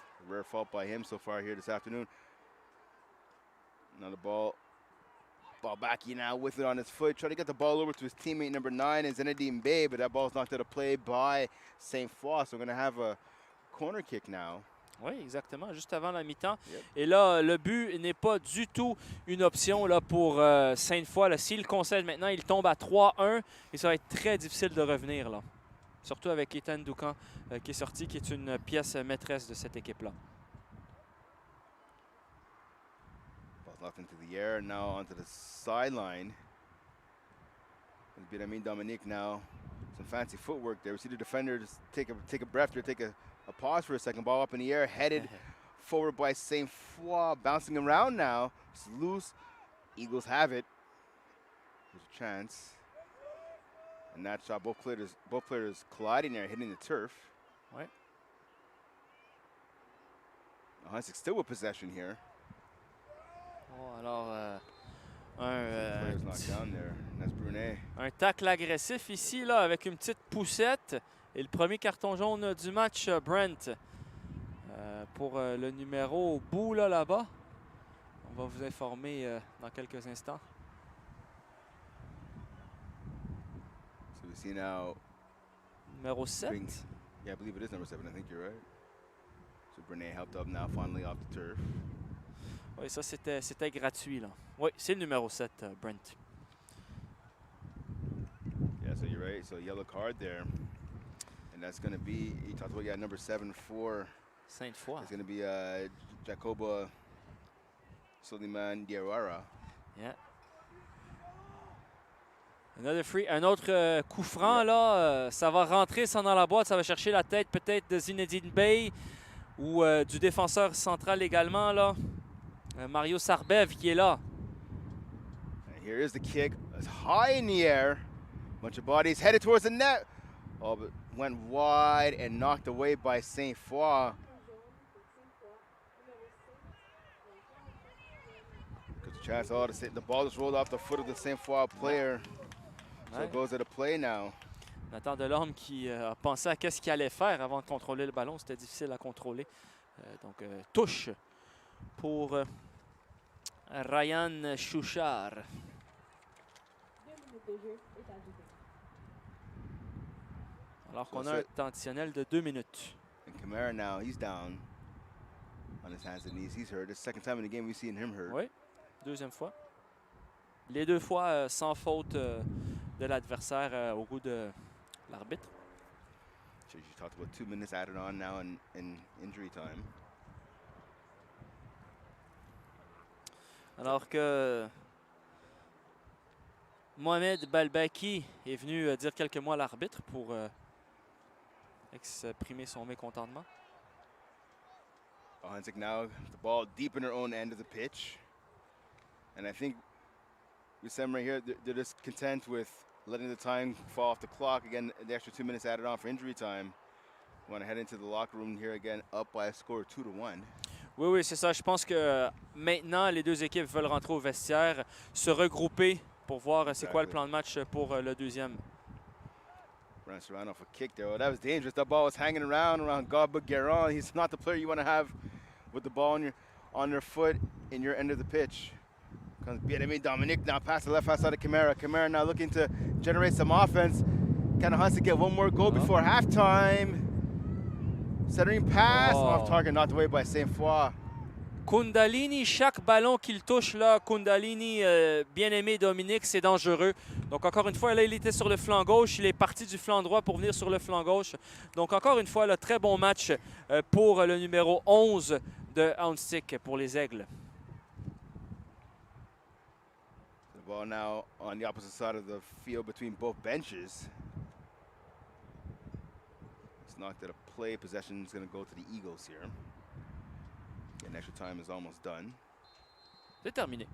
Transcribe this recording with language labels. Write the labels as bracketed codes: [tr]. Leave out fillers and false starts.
[en] Rare fault by him so far here this afternoon. Now the ball back now with it on his foot. Trying to get the ball over to his teammate number 9 is Zinedine Bay, but that ball's knocked out of play by Sainte Foy. So we're going to have a corner kick now. [fr] Oui, exactement, juste avant la mi-temps. [en] Yep. [fr] Et là, le but n'est pas du tout une option là, pour Sainte Foy. S'il concède maintenant, il tombe à 3-1 et ça va être très difficile de revenir, là. Surtout avec Ethan Doucan qui est sorti, qui est une pièce maîtresse de cette équipe-là. [en] Ball's knocked into the air, now onto the sideline. Benjamin Dominique now, some fancy footwork there. We see the defender just take a breath here, take a pause for a second. Ball up in the air, headed forward by Sainte Foy, bouncing around now. It's loose. Eagles have it. There's a chance. And that shot, both players colliding there, hitting the turf. [fr] Ouais. [en] Ahuntsic still with possession here. [fr] Oh, alors, [en] Players knocked down there. That's Brunet. [fr] un tacle agressif ici, là, avec une petite poussette. Et le premier carton jaune du match, Brent, pour le numéro au bout, là-bas. On va vous informer dans quelques instants. [en] So we see now. [fr] Numéro 7. [en] Yeah, I believe it is number 7. I think you're right. So Brunet helped up now, finally off the turf. [fr] Oui, ça, c'était gratuit, là. Oui, c'est le numéro 7, Brent. [en] Yeah, so you're right. So yellow card there. And that's going to be, you talked about, number 7 for Sainte Foy. It's going to be Jacoba Soliman Diarra. Yeah. [fr] Un autre coup franc, là. Ça va rentrer, ça dans la boîte. Ça va chercher la tête peut-être de Zinedine Bay ou du défenseur central également, là. Mario Sarbev qui est là. [en] And here is the kick. It's high in the air. Bunch of bodies headed towards the net. Oh, but went wide and knocked away by Sainte Foy. Because the chance all to say the ball just rolled off the foot of the Sainte Foy player. So it goes to the play now. [fr] Nathan Delorme qui a pensé à qu'est-ce qu'il allait faire avant de contrôler le ballon. C'était difficile à contrôler. Donc, touche pour Ryan Chouchard. Alors qu'on a un temps additionnel de 2 minutes. [en] And Kamara now, he's down on his hands and knees. He's hurt. This is the second time in the game we've seen him hurt. [fr] Oui, deuxième fois. Les deux fois sans faute de l'adversaire au goût de l'arbitre. [en] So you talked about 2 minutes added on now in injury time. [fr] Alors que Mohamed Balbaki est venu dire quelques mots à l'arbitre pour exprimer son mécontentement. [en] Ahuntsic now, the ball deep in their own end of the pitch. And I think with them right here, they're just content with letting the time fall off the clock. Again, the extra 2 minutes added on for injury time. We want to head into the locker room here again, up by a score of 2-1. [fr] Oui, c'est ça. Je pense que maintenant, les deux équipes veulent rentrer au vestiaire, se regrouper pour voir c'est quoi le plan de match pour le deuxième. [en] Brand Serrano for kick there. Oh, that was dangerous. That ball was hanging around Gaba Guerin. He's not the player you want to have with the ball on their foot in your end of the pitch. Comes Bien-Aimé Dominic now past the left-hand side of Kamara. Kamara now looking to generate some offense. Can Ahuntsic get one more goal before halftime? Centering pass off target, knocked away by Sainte. [fr] Kundalini, chaque ballon qu'il touche là, Kundalini, Bien-Aimé Dominique, c'est dangereux. Donc encore une fois, là, il était sur le flanc gauche, il est parti du flanc droit pour venir sur le flanc gauche. Donc encore une fois, là, très bon match pour le numéro 11 de Ahuntsic pour les Aigles. [en] The ball now on the opposite side of the field between both benches. It's knocked at a play. Possession is going to go to the Eagles here. And extra time is almost done. [fr] C'est terminé.